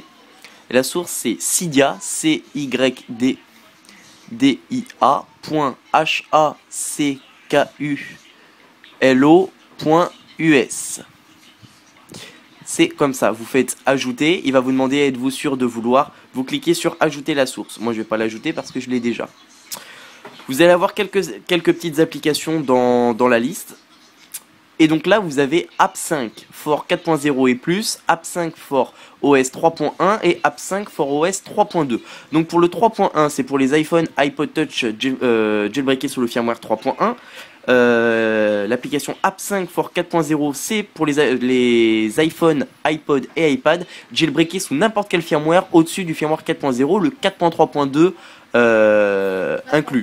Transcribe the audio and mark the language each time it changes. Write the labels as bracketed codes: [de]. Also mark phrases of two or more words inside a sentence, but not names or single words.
[fr] Et la source c'est Cydia, cydia.hackululo.us. C'est comme ça, vous faites ajouter, il va vous demander êtes-vous sûr de vouloir, vous cliquez sur ajouter la source. Moi je vais pas l'ajouter parce que je l'ai déjà. Vous allez avoir quelques petites applications dans la liste. Et donc là, vous avez App 5 for 4.0 et plus, App 5 for OS 3.1 et App 5 for OS 3.2. Donc pour le 3.1, c'est pour les iPhone, iPod Touch jailbreakés sous le firmware 3.1. l'application App 5 for 4.0, c'est pour les iPhone, iPod et iPad, jailbreaké sous n'importe quel firmware au-dessus du firmware 4.0, le 4.3.2 inclus.